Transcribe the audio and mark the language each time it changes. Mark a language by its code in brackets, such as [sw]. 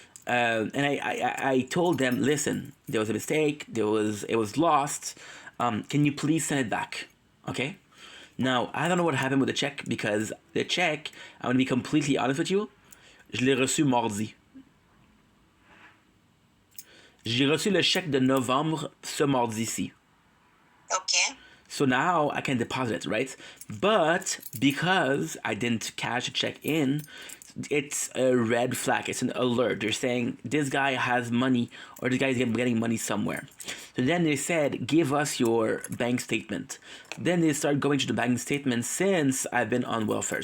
[en] And I told them, listen, there was a mistake. It was lost. Can you please send it back? Okay? Now, I don't know what happened with the check, because the check, I'm going to be completely honest with you, [fr] je l'ai reçu mardi. J'ai reçu le chèque de novembre ce mardi-ci. [en] Okay. So now I can deposit it, right? But because I didn't cash a check in, it's a red flag. It's an alert. They're saying this guy has money or this guy is getting money somewhere. So then they said, give us your bank statement. Then they start going to the bank statement since I've been on welfare.